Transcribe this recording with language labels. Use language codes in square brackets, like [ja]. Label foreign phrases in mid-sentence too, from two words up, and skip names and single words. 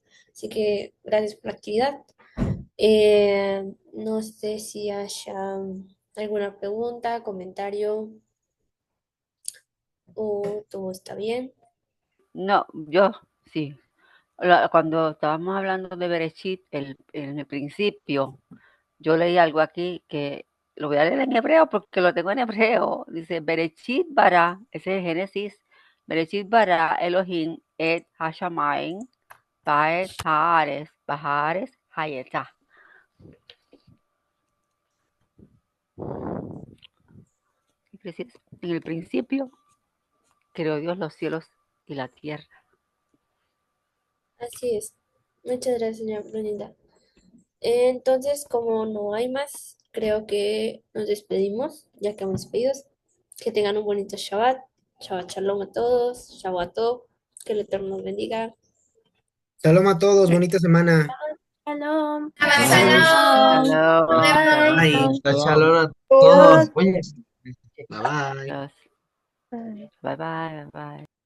[es] Así que gracias por la actividad. No sé si haya alguna pregunta, comentario o todo está bien. No, yo sí. Cuando estábamos hablando de Bereshit, en el principio, yo leí algo aquí que lo voy a leer en hebreo porque lo tengo en hebreo. Dice, [he] בראשית ברא, [es] ese es Génesis, [he] בראשית ברא אלוהים את השמים ואת הארץ והייתה. [es] En el principio creó Dios los cielos y la tierra. Así es. Muchas gracias, señora Brunilda. Entonces, como no hay más, creo que nos despedimos, ya que hemos despedidos. Que tengan un bonito Shabbat. [he] שבת שלום [es] a todos. [he] שבת טוב. [es] Que el Eterno nos bendiga. Shalom a todos, bonita semana. Shalom. Shalom. Shalom. Bye. Shalom a Adiós. todos. Oye, [en] bye bye. Bye bye, bye bye.